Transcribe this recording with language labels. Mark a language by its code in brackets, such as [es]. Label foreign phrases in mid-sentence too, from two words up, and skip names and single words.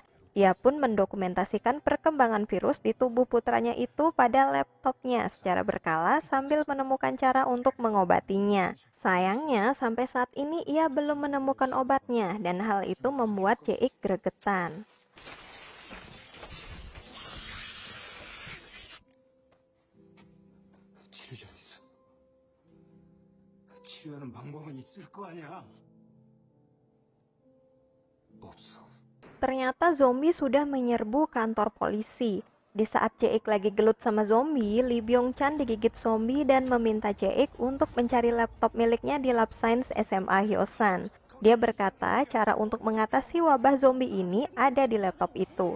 [id] Ia pun mendokumentasikan perkembangan virus di tubuh putranya itu pada laptopnya secara berkala sambil menemukan cara untuk mengobatinya. Sayangnya, sampai saat ini ia belum menemukan obatnya dan hal itu membuat Jae-ik gregetan. [ko] 치료제 어디 있어? 치료하는 방법은 있을 거 아니야. 없어. [id] Ternyata zombie sudah menyerbu kantor polisi. Di saat Jae-ik lagi gelut sama zombie, Lee Byung-chan digigit zombie dan meminta Jae-ik untuk mencari laptop miliknya di Lab Science SMA Hyosan. Dia berkata cara untuk mengatasi wabah zombie ini ada di laptop itu.